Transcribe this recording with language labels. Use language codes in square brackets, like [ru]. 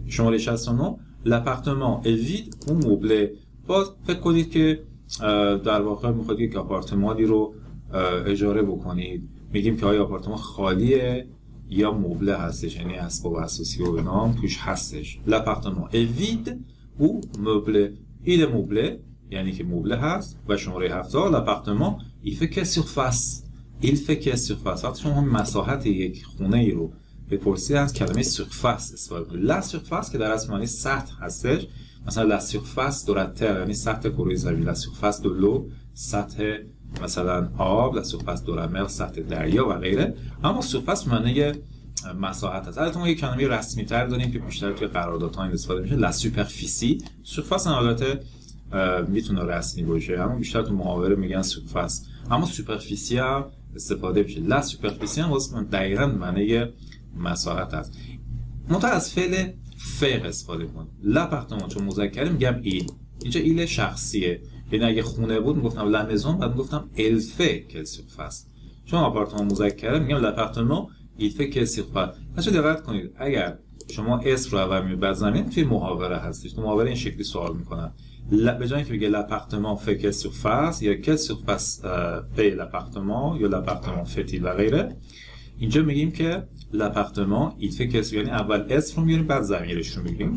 [fa] شماره 69 [fr] l'appartement est vide ou meublé. [fa] باز فکر کنید که در واقع میخواید یک آپارتمانی رو اجاره بکنید، میگیم که آیا آپارتمان خالیه یا مبله هستش، یعنی اسباب اساسی و اینا هم توش هستش. [fr] l'appartement est vide ou meublé. il est meublé [fa] یعنی که مبله هست. و شماره 70 [fr] l'appartement il fait quelle surface. il fait quelle surface. [fa] وقتی شما مساحت یک خونه ای رو بپرسید از کلمه surface استفاده کنید. la surface که در اصل معنی سطح هستش، مثلا [fr] la surface de la terre [fa] یعنی سطح کره زمین، [fr] la surface de l'eau [fa] سطح مثلا آب، [fr] la surface de la mer [fa] سطح دریا و غیره. اما surface معنی مساحت هست. البته ما یک کلمه رسمی تر داریم که بیشتر توی قراردادها استفاده میشه، la superficie. surface البته میتونه رسمی باشه اما بیشتر تو محاوره میگن surface. اما superficie هم استفاده میشه. la superficie هم واسه دقیقاً معنی مساحت هست. منتها از فعل faire استفاده کنیم. l'appartement چون مذکره میگم il. اینجا il شخصیه یعنی اگه خونه بود میگفتم لا مزون، بعد میگفتم [fr] il fait quelle surface. [fa] چون آپارتمان مذکره میگم [fr] l'apartement il fait quelle surface. [fa] بچه دقت کنید اگر شما اسم رو اول میبرید بعد زمین توی محاوره هستش، تو محاوره این شکلی سوال میکنن به جای اینکه بگه [fr] l'apartement fait quelle surface [fa] یا [fr] quelle surface fait l'apartement [fa] یا [fr] l'apartement fait-il [fa] و غیره، اینجا میگیم که [fr] l'apartement il fait quelle، [fa] یعنی اول اسم رو میاریم بعد ضمیرش رو میگیم.